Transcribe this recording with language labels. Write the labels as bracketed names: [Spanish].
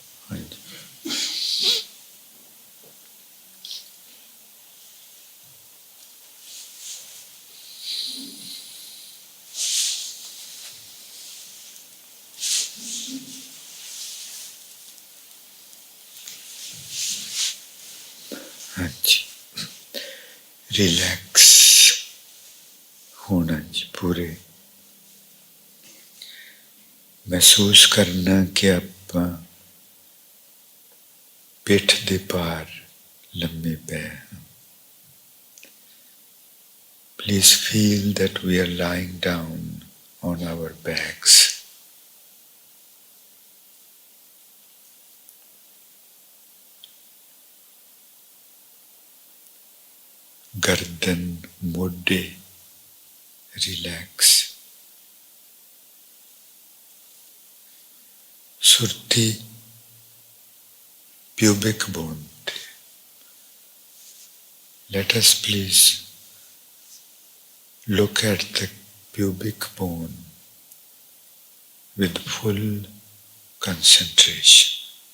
[Punjabi] ਹਾਂਜੀ, ਹਾਂਜੀ, ਰਿਲੈਕਸ ਹੋਣਾ ਜੀ ਪੂਰੇ। ਮਹਿਸੂਸ ਕਰਨਾ ਕਿ ਆਪਾਂ ਪਿੱਠ ਦੇ ਭਾਰ ਲੰਮੇ ਪਏ ਹਾਂ। [English] Please feel that we are lying down on our backs. [Punjabi] गर्दन, मोढे relax, Surti pubic bone. [English] Let us please look at the pubic bone with full concentration.